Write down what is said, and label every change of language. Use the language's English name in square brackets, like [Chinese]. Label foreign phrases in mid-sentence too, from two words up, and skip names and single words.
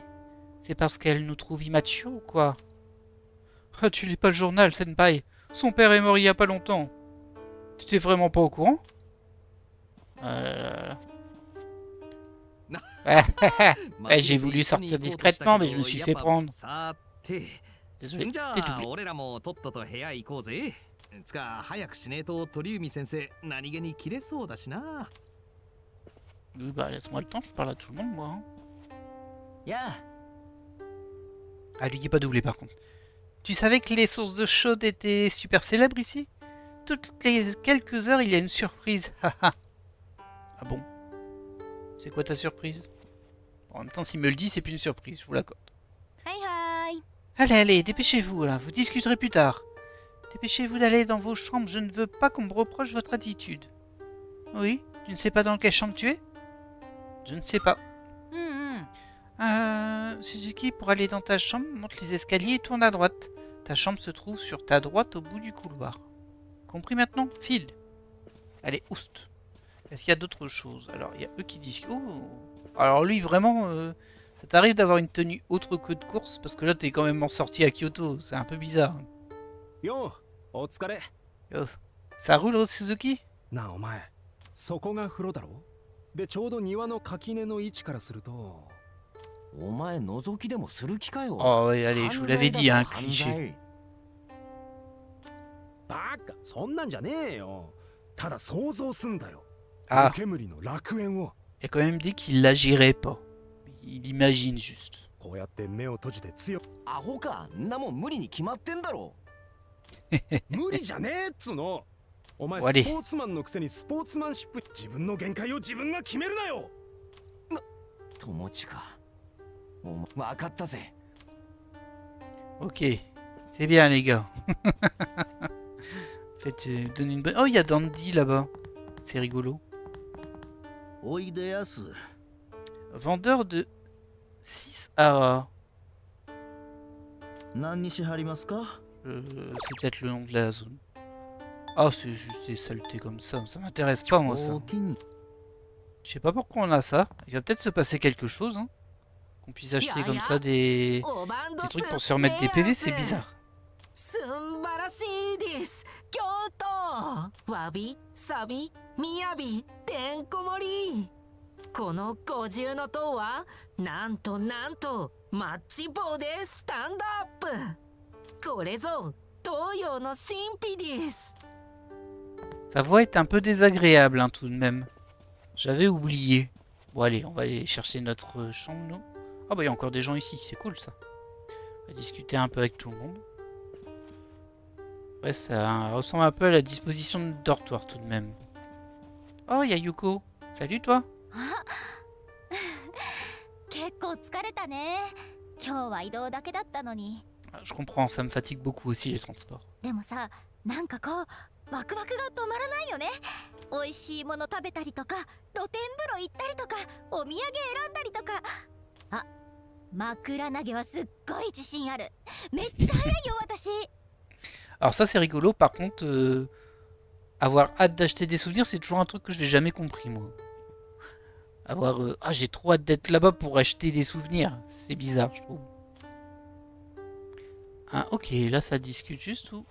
[French] C'est parce qu'elle nous trouve immatures ou quoi? Ah, tu lis pas le journal, Senpai. Son père est mort il y a pas longtemps. Tu t'es vraiment pas au courant? Ah là là là. Ouais, j'ai voulu sortir discrètement, mais je me suis fait prendre. [Japanese] さて [French] Désolé, [Japanese] じゃ [French] c'était あ doublé. [Japanese] 俺らもとっとと部屋行こうぜ。つか早くしねえと鳥海先生何気に切れそうだしな。 [French] Oui, bah laisse-moi le temps, je parle à tout le monde, moi. Hein. [Japanese] やあ [French] Ah, lui, il est pas doublé par contre. Tu savais que les sources de chaude étaient super célèbres ici? Toutes les quelques heures, il y a une surprise. Ah bon? C'est quoi ta surprise? En même temps, s'il me le dit, c'est plus une surprise, je vous l'accorde. [Japanese] はいはい [French] Allez, allez, dépêchez-vous, là, vous discuterez plus tard. Dépêchez-vous d'aller dans vos chambres, je ne veux pas qu'on me reproche votre attitude. Oui? Tu ne sais pas dans quelle chambre tu es? Je ne sais pas. [Japanese] うんうん [French] Suzuki, pour aller dans ta chambre, monte les escaliers et tourne à droite. Ta chambre se trouve sur ta droite au bout du couloir. Compris maintenant? File. Allez, oust. Est-ce qu'il y a d'autres choses? Alors, il y a eux qui disent... Oh. Alors lui, vraiment, ça t'arrive d'avoir une tenue autre que de course? Parce que là, t'es quand même en sortie à Kyoto. C'est un peu bizarre. [Japanese] Yo, お疲れ。 [French] Yo, ça roule, oh, Suzuki? [Japanese] なあお前、そこが風呂だろ？でちょうど庭の垣根の位置からすると。お前覗きでもする気かよ。 [French] Oh, ouais, allez, je vous l'avais dit, hein, cliché. [Japanese] バカ、そんなんじゃねえよ。ただ想像すんだよ。 [French] Ah, [Japanese] 湯煙の楽園を。 [French] il a quand même dit qu'il l'agirait pas. Il imagine juste. [Japanese] こうやって目を閉じて強く。アホか、んなもん無理に決まってんだろ。無理じゃねえっつの。お前ス終わりポーツマンのくせにスポーツマンシップ、自分の限界を自分が決めるなよ。友達か。お前分かったぜ。 [French] Ok, c'est bien les gars. Faites donner une bonne... Oh, il y a Dandy là-bas. C'est rigolo. [Japanese] おいでやす。 [French] Vendeur de 6 ARA. [Japanese] 何にしはりますか？ [French] C'est peut-être le nom de la zone. Ah, c'est juste des saletés comme ça. Ça m'intéresse pas, moi, ça. [Japanese] おおきに。 [French] Je sais pas pourquoi on a ça. Il va peut-être se passer quelque chose. Hein. Qu'on puisse acheter comme ça des trucs pour se remettre des PV, c'est bizarre. [Japanese] すんばらしいです。京都わびさびみやびてんこ盛り。この五重の塔はなんとマッチ棒でスタンドアップ。これぞ東洋の神秘です。 [French] Sa voix est un peu désagréable, hein, tout de même. J'avais oublié. Bon, allez, on va aller chercher notre chambre, nous. Ah bah, il y a encore des gens ici, c'est cool, ça. On va discuter un peu avec tout le monde. Ouais, ça ressemble un peu à la disposition de dortoir, tout de même. Oh, il y a Yuko. Salut, toi. [Japanese] 結構疲れたね。今日は移動だけだったのに。 [French] Ah, je comprends, ça me fatigue beaucoup aussi, les transports. [Japanese] でもさ、なんかこうワクワクが止まらないよね。美味しいもの食べたりとか、露天風呂行ったりとか、お土産選んだりとか。あ、枕投げはすっごい自信ある。めっちゃ早いよ私。 [French] Alors ça, c'est rigolo. Par contre, avoir hâte d'acheter des souvenirs, c'est toujours un truc que je n'ai jamais compris, moi. Avoir... Ah, j'ai trop hâte d'être là-bas pour acheter des souvenirs. C'est bizarre, je trouve. Ah, ok, là, ça discute juste ou...